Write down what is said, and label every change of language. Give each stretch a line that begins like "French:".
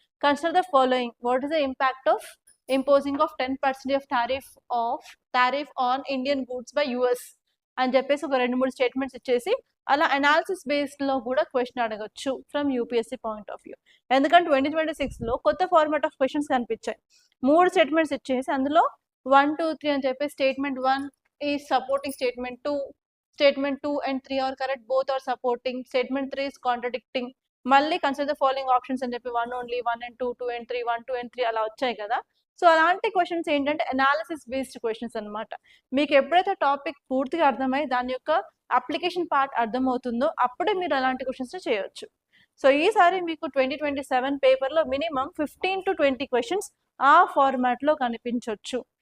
English: consider the following, what is the impact of imposing of 10% of tariff on Indian goods by US
Telugu: అని చెప్పేసి ఒక 2-3 statements ఇచ్చేసి అలా analysis బేస్డ్లో కూడా question అడగచ్చు
English: From UPSC point of view.
Telugu: ఎందుకంటే 2026లో కొత్త ఫార్మాట్ ఆఫ్ క్వశ్చన్స్ కనిపించాయి. 3 స్టేట్మెంట్స్ ఇచ్చేసి అందులో 1, 2, 3 అని చెప్పి
English: Statement 1 is supporting statement 2, statement 2 and 3 are correct, both are supporting, statement 3 is contradicting.
Telugu: మళ్ళీ
English: consider the following options
Telugu: అని చెప్పి 1 only, 1 and 2, 2 and 3, 1, 2 and 3 అలా వచ్చాయి కదా. సో అలాంటి క్వశ్చన్స్ ఏంటంటే అనాలిసిస్ బేస్డ్ క్వశ్చన్స్ అన్నమాట. మీకు ఎప్పుడైతే టాపిక్ పూర్తిగా అర్థమై దాని యొక్క అప్లికేషన్ పార్ట్ అర్థమవుతుందో అప్పుడే మీరు అలాంటి క్వశ్చన్స్ చేయొచ్చు. సో ఈసారి మీకు 2027 పేపర్లో మినిమం 15-20 క్వశ్చన్స్ ఆ ఫార్మాట్లో కనిపించవచ్చు.